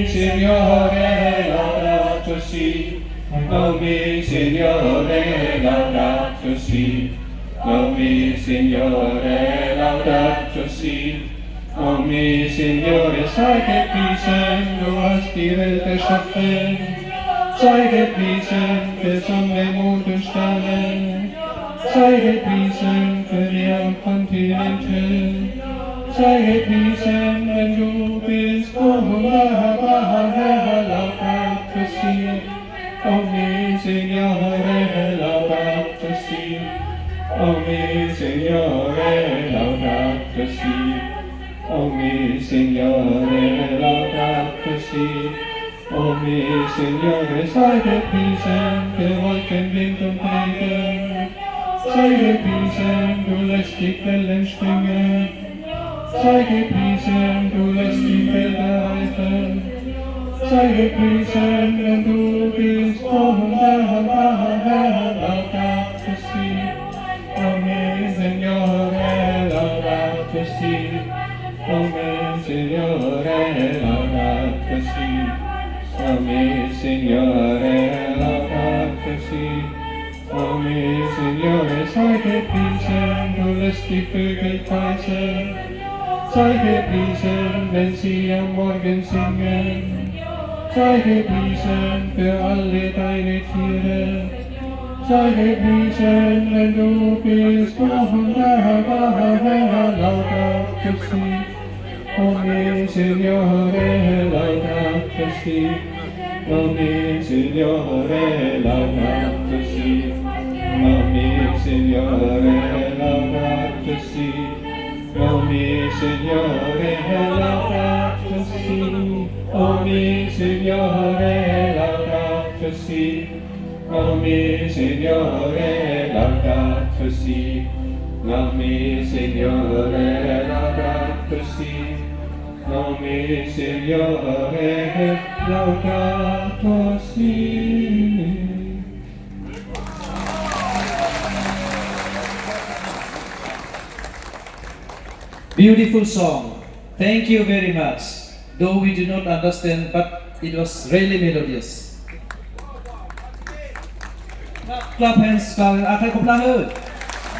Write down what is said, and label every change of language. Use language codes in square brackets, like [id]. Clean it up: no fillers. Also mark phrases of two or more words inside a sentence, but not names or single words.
[it] Signore, laudato si, Domini Signore, laudato si, Domini Signore, laudato si, Domini Signore, [de] sei gepriesen, du hast die Welt erschaffen, sei gepriesen für Sonne, Mond und Sterne, sei gepriesen für Meer und Kontinente, sei gepriesen, wenn du bist, wunderbar, Herr, [it] laudato si, Domini Signore, laudato si, Domini Signore, laudato si, Domini Signore, laudato si, Domini Signore, [de] sei gepriesen, für Wolken, Wind und Regen, sei gepriesen, du lässt die Quellen springen, sei gepriesen, du lässt die Felder reifen, sei gepriesen, wenn du bist, wunderbar, Herr, [it] laudato si, Domini Signore, laudato si, Domini Signore, laudato si, Domini Signore, laudato si, Domini Signore, [de] sei gepriesen, du lässt die Vögel kreisen, sei gepriesen, wenn sie am Morgen singen, sei gepriesen für alle deine Tiere, sei gepriesen, wenn du bist, wunderbar, Herr, [it] laudato si, Domini Signore, laudato si, Amen, Signore, laudato si. Amen, Signore, laudato si. Amen, Signore, laudato si. Amen, Signore, laudato si. Amen, Signore, laudato si. Amen, Signore, laudato si. Amen, Signore, laudato si. [en] Beautiful song. Thank you very much. Though we do not understand, but it was really melodious. Clap hands, clap hands.